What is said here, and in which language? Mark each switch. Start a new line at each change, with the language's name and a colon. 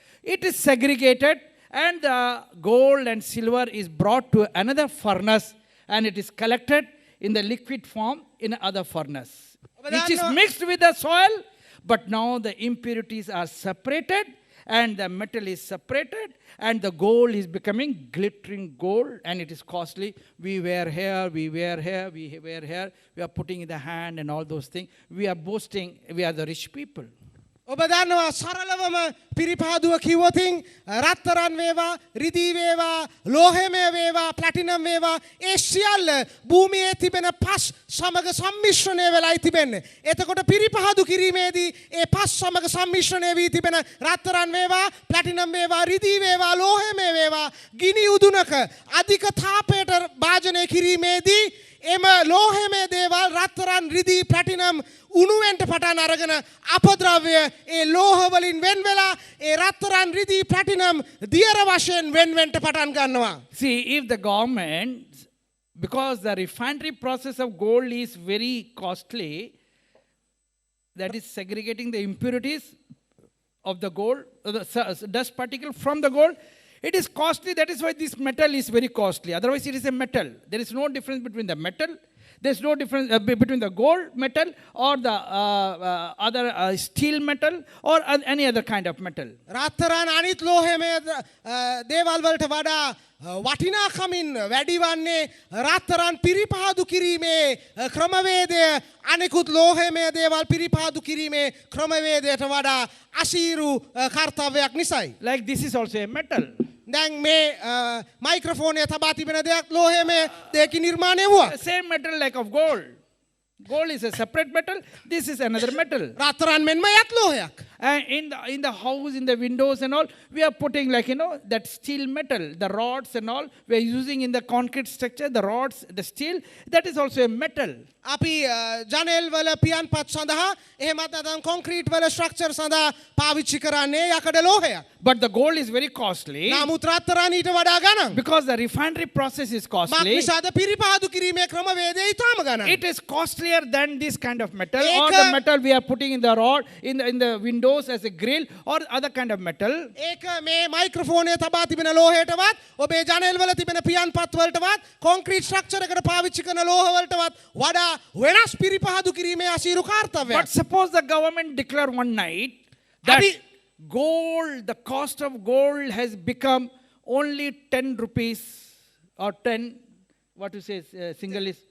English: It is segregated, and the gold and silver is brought to another furnace, and it is collected in the liquid form in another furnace, which is mixed with the soil, but now the impurities are separated, and the metal is separated, and the gold is becoming glittering gold, and it is costly. We wear here, we wear here, we wear here, we are putting in the hand and all those things. We are boasting, we are the rich people.
Sinhala: ඔබ දන්නවා සරලවම පිරිපහදුව කිව්වොතින් රත්තරන් වේවා රිදී වේවා ලෝහමය වේවා platinum වේවා ඒ සියල්ල භූමියේ තිබෙන පස් සමග සම්මිශ්‍රණය වෙලායි තිබෙන්නේ. එතකොට පිරිපහදු කිරීමේදී ඒ පස් සමග සම්මිශ්‍රණය වී තිබෙන රත්තරන් වේවා ප්ලැටිනම් වේවා රිදී වේවා ලෝහමය වේවා ගිනි උදුනක අධික තාපයට භාජනය කිරීමේදී එම ලෝහමය දේවල් රත්තරන් රිදී ප්ලැටිනම් උණුවෙන්ට පටන් අරගෙන අපද්‍රව්‍ය ඒ ලෝහ වලින් වෙන් වෙලා ඒ රත්තරන් රිදී ප්ලැටිනම් දියර වශයෙන් වෙන් වෙන්ට පටන් ගන්නවා.
English: See, if the government, because the refinery process of gold is very costly, that is segregating the impurities of the gold, the dust particle from the gold, It is costly. That is why this metal is very costly. Otherwise, it is a metal. There is no difference between the metal. There is no difference between the gold metal or the other steel metal or any other kind of metal.
Sinhala: රත්තරන් අනිත් ලෝහෙමය දේවල් වලට වඩා වටිනාකමින් වැඩි වන්නේ රත්තරන් පිරිපහදු කිරීමේ ක්‍රමවේදය අනෙකුත් ලෝහෙමය දේවල් පිරිපහදු කිරීමේ ක්‍රමවේදයට වඩා අසීරු කර්තව්‍යයක් නිසායි.
English: Like this is also a metal.
Sinhala: දැන් මේ මයික්‍රොෆෝනය තබා තිබෙන දෙයක් ලෝහෙමය දෙයකින් නිර්මාණය වුණා.
English: The same metal like of gold. Gold is a separate metal. This is another metal.
Sinhala: රත්තරන් මෙන්ම යත් ලෝහයක්.
English: And in the house, in the windows and all, we are putting like, that steel metal, the rods and all, we are using in the concrete structure, the rods, the steel, that is also a metal.
Sinhala: අපි ජනෙල් වල පියන්පත් සඳහා එහෙමත් නැත්නම් concrete වල structure සඳහා පාවිච්චි කරන්නේ යකඩ ලෝහයක්.
English: But the gold is very costly
Sinhala: නමුත් රත්තරන් ඊට වඩා ගණන්.
English: because the refinery process is
Sinhala: මක්
English: costly.
Sinhala: නිසාද පිරිපහදු කිරීමේ ක්‍රමවේදය ඊටම ගණන්.
English: It is costlier than this kind of metal or
Sinhala: Eka-
English: the metal we are putting in the rod, in the windows as a grill or other kind of metal.
Sinhala: ඒක මේ මයික්‍රොෆෝනය තබා තිබෙන ලෝහයටවත් ඔබේ ජනෙල් වල තිබෙන පියන්පත් වලටවත් කොන්ක්‍රීට් ස්ට්‍රක්චර් එකට පාවිච්චි කරන ලෝහ වලටවත් වඩා වෙනස් පිරිපහදු කිරීමේ අසීරු කාර්යයක්.
English: But suppose the government declare one night that
Sinhala: Abi-
English: gold, the cost of gold has become only 10 rupees or 10, what you say, single is